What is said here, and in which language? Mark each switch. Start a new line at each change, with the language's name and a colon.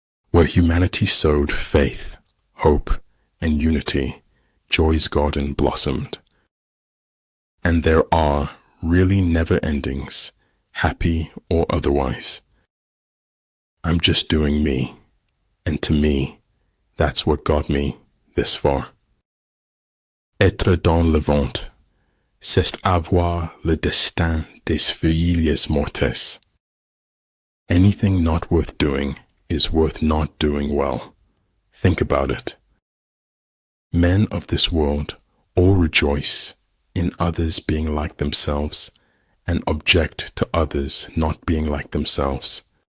English: Where humanity sowed faith, hope, and unity, joy's garden blossomed. And there are really never endings, happy or otherwise. I'm just doing me, and to me, that's what got me this far.
French: Être dans le vent, c'est avoir le destin des feuilles mortes.
English: Anything not worth doing is worth not doing well. Think about it. Men of this world all rejoice in others being like themselves and object to others not being like themselves.